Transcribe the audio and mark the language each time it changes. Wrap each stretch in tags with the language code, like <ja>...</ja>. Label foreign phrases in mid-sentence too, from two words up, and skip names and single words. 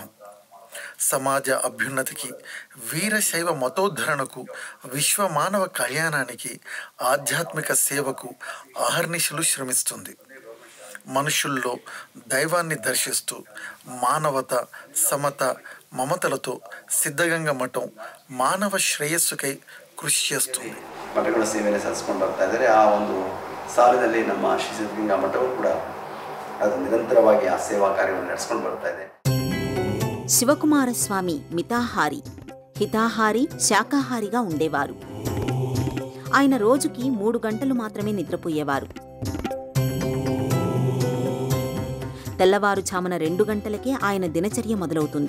<te>సమాజ అభ్యున్నతికి, వీరశైవ మతోద్ధరణకు, విశ్వ మానవ కళ్యాణానికి, ఆధ్యాత్మిక సేవకు అహర్నిశలు శ్రమిస్తుంది. మనుషుల్లో దైవాన్ని దర్శిస్తూ మానవత, సమత, మమతలతో సిద్ధగంగ మఠం మానవ శ్రేయస్సుకై కృషి చేస్తుంది.</te> <kn>ಮಠಗಳ ಸೇವೆಯನ್ನು ಸಲ್ಲಿಸ್ಕೊಂಡು ಬರ್ತಾ ಇದ್ದಾರೆ. ಆ ಒಂದು ಸಾಲಿನಲ್ಲಿ ನಮ್ಮ ಶ್ರೀ ಸಿದ್ಧಗಂಗಾ ಮಠವು ಕೂಡ ಅದು ನಿರಂತರವಾಗಿ ಆ ಸೇವಾ ಕಾರ್ಯವನ್ನು ನಡೆಸ್ಕೊಂಡು ಬರ್ತಾ ಇದೆ.</kn> <te>శివకుమారస్వామి మితాహారి, హితాహారి, శాకాహారిగా ఉండేవారు. ఆయన రోజుకి 3 గంటలు మాత్రమే నిద్రపోయేవారు. తెల్లవారుజామున 2 గంటలకే ఆయన దినచర్య మొదలవుతుంది.</te>